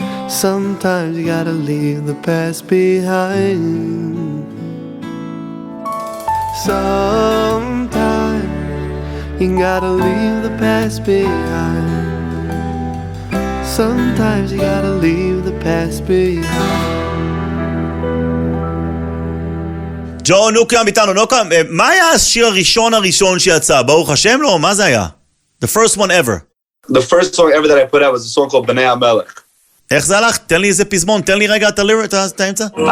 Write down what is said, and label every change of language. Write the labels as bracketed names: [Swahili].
[English] Sometimes you gotta leave the past behind. Sometimes you gotta leave the past behind. Sometimes you gotta leave the past behind. [Hebrew] ג'ו נוקם איתנו. נוקם, מה היה השיר הראשון שיצא? ברוך השם לו? מה זה היה? [English] The first one ever. The first song ever that I put out was a song called Bnei HaMelech. [Hebrew] איך זה הלך? תן לי איזה פזמון, תן לי רגע את האמצע.